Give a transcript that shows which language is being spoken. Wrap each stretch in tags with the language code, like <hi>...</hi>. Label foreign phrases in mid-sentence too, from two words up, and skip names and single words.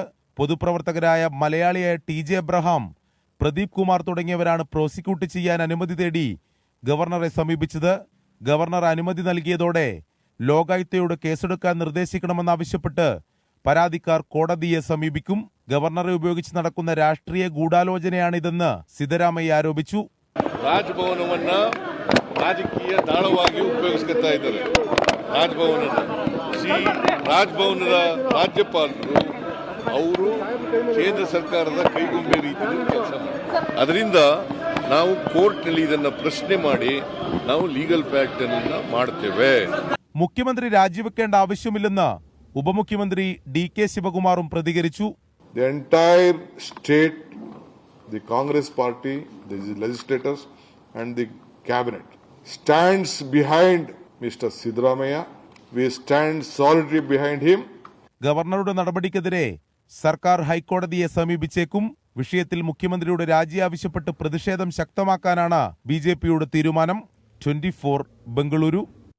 <ml>പൊതുപ്രവർത്തകരായ മലയാളിയായ TJ എബ്രഹാം, പ്രദീപ് കുമാർ തുടങ്ങിയവരാണ് പ്രോസിക്യൂട്ട് ചെയ്യാൻ അനുമതി തേടി ഗവർണറെ സമീപിച്ചത്. ഗവർണർ അനുമതി നൽകിയതോടെ ലോകായുക്തയോട് കേസെടുക്കാൻ നിർദ്ദേശിക്കണമെന്നാവശ്യപ്പെട്ട് പരാതിക്കാർ കോടതിയെ സമീപിക്കും. ഗവർണറെ ഉപയോഗിച്ച് നടക്കുന്ന രാഷ്ട്രീയ ഗൂഢാലോചനയാണിതെന്ന് സിദ്ധരാമയ്യ ആരോപിച്ചു.</ml> <kn>ರಾಜಭವನವನ್ನ ರಾಜಕೀಯ ದಾಳವಾಗಿ ಉಪಯೋಗಿಸ್ತಾ ಇದ್ದಾರೆ. ರಾಜಭವನದ ರಾಜ್ಯಪಾಲರು ಅವರು ಕೇಂದ್ರ ಸರ್ಕಾರದ ಕೈಗೊಂಬೆ ರೀತಿಯಲ್ಲಿ ಕೆಲಸ ಮಾಡ್ತಾರೆ. ಅದರಿಂದ ನಾವು ಕೋರ್ಟ್ನಲ್ಲಿ ಇದನ್ನ ಪ್ರಶ್ನೆ ಮಾಡಿ ನಾವು</kn> <en>legal fact</en> <kn>ಅನ್ನ ಮಾಡ್ತೇವೆ.</kn> <ml>മുഖ്യമന്ത്രി രാജിവെക്കേണ്ട ആവശ്യമില്ലെന്ന് ഉപമുഖ്യമന്ത്രി DK ശിവകുമാറും പ്രതികരിച്ചു.</ml> <en>The entire state, the Congress party, the legislators and the cabinet stands behind Mr. Siddaramaiah. We stand solidly behind him.</en> <ml>ഗവർണറുടെ നടപടിക്കെതിരെ സർക്കാർ ഹൈക്കോടതിയെ സമീപിച്ചേക്കും. വിഷയത്തിൽ മുഖ്യമന്ത്രിയുടെ രാജി ആവശ്യപ്പെട്ട് പ്രതിഷേധം ശക്തമാക്കാനാണ് BJPയുടെ തീരുമാനം. 24 ബംഗളൂരു.</ml>